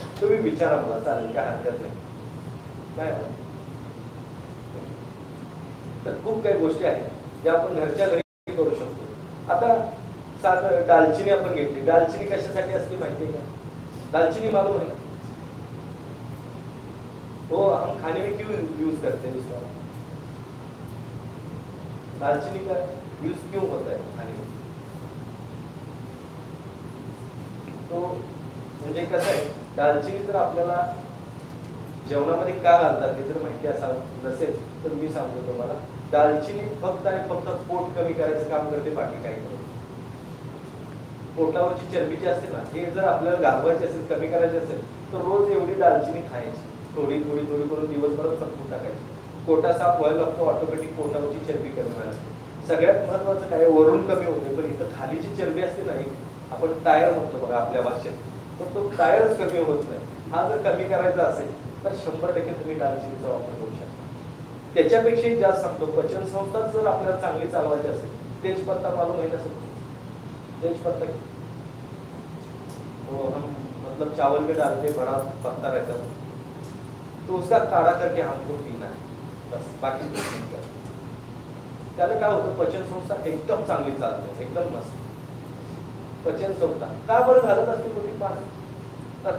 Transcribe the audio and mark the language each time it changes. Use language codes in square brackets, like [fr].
[mr] तुम्ही विचारा मला, चालेल, काय हरकत नाही. काय तर खूप काही गोष्टी आहेत ज्या आपण घरच्या घरी करू शकतो. आता साधं दालचिनी आपण घेतली, दालचिनी कशासाठी असते माहिती आहे का? [hi] दालचीनी मालूम है? वो हम खाने में क्यों यूज करते हैं उसका? दालचीनी का यूज क्यों होता है खाने में? [mr] तो म्हणजे कसं आहे, दालचिनी तर आपल्याला जेवणामध्ये का घालतात हे जर माहिती नसेल तर मी सांगतो तुम्हाला. दालचिनी फक्त आणि फक्त पोट कमी करायचं काम करते, बाकी काही नाही. पोटावरची चरबी जी असते ना, हे जर आपल्याला घालवायची असेल, कमी करायची असेल तर रोज एवढी दालचिनी खायची, थोडी थोडी थोडी करून दिवसभरात संपून टाकायची. पोटा साफ व्हायला लागतो, ऑटोमॅटिक पोटावरची चरबी कमी व्हायला लागते. सगळ्यात महत्वाचं काय, वरून कमी होते, पण इथं खाली जी चरबी असते ना, आपण टायर म्हणतो बघा आपल्या भाषेत, तर तो टायरच कमी होत नाही. हा जर कमी करायचा असेल तर 100% तुम्ही दालचिनीचा वापर करू शकता. त्याच्यापेक्षाही जास्त सांगतो, पचन संस्था जर आपल्याला चांगली चालवायची असेल, तेजपत्ता मालूम आहे ना? [hi] तेजपत्ता वो हम मतलब चावल में डालते बड़ा पत्ता रहता है, तो उसका काढ़ा करके हमको पीना है, बस, बाकी कुछ नहीं करना. [mr] त्याला काय होतं, पचन संस्था एकदम चांगली चालते, एकदम मस्त. पचन संस्था का बरं घालत असते कोणी पाणी?